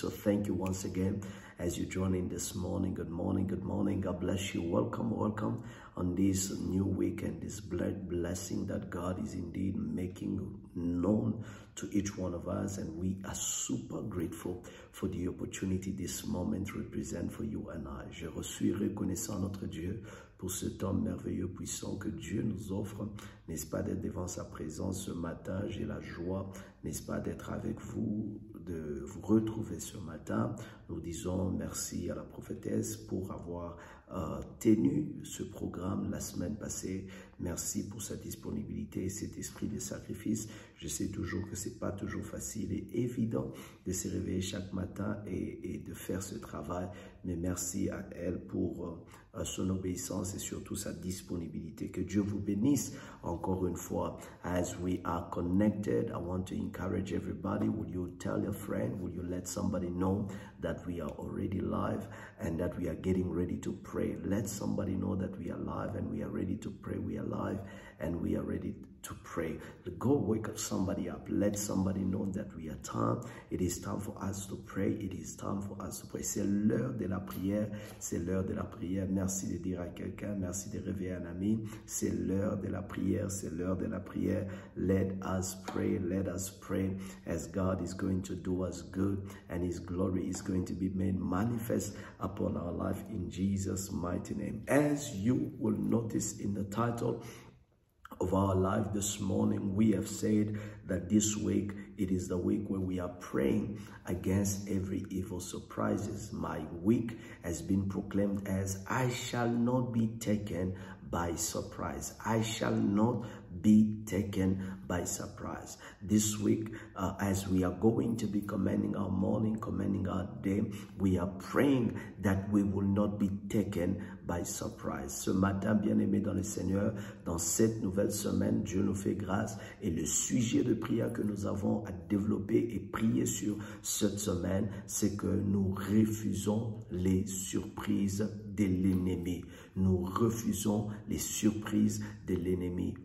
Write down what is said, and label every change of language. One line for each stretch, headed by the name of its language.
English: So thank you once again as you join in this morning. Good morning, good morning. God bless you. Welcome, welcome on this new weekend, this blessing that God is indeed making known to each one of us. And we are super grateful for the opportunity this moment represent for you and I.
French: Je suis reconnaissant notre Dieu pour ce temps merveilleux, puissant que Dieu nous offre, n'est-ce pas, d'être devant sa présence ce matin. J'ai la joie, n'est-ce pas, d'être avec vous, de vous retrouver ce matin. Nous disons merci à la prophétesse pour avoir tenu ce programme la semaine passée. Merci pour sa disponibilité et cet esprit de sacrifice. Je sais toujours que c'est pas toujours facile et évident de se réveiller chaque matin et de faire ce travail, mais merci à elle pour son obéissance et surtout sa disponibilité. Que Dieu vous bénisse encore une fois.
English: As we are connected, I want to encourage everybody. Will you tell your friend? Will you let somebody know that we are already live and that we are getting ready to pray? Let somebody know that we are live and we are ready to pray. We are live and we are ready to pray. Go wake up somebody up. Let somebody know that we are time. It is time for us to pray. It is time for us to pray.
French: C'est l'heure de la prière. C'est l'heure de la prière. Merci de dire à quelqu'un. Merci de réveiller un ami. C'est l'heure de la prière. C'est l'heure de la prière.
English: Let us pray. Let us pray as God is going to do us good and His glory is going to be made manifest upon our life in Jesus' mighty name. As you will notice in the title of our life this morning, we have said that this week, it is the week where we are praying against every evil surprises. My week has been proclaimed as I shall not be taken by surprise. I shall not be taken by surprise. This week, as we are going to be commanding our morning, commanding our day, we are praying that we will not be taken by surprise.
French: Ce matin, bien-aimés dans le Seigneur, dans cette nouvelle semaine, Dieu nous fait grâce et le sujet de prière que nous avons à développer et prier sur cette semaine, c'est que nous refusons les surprises de l'ennemi. Nous refusons les surprises de l'ennemi.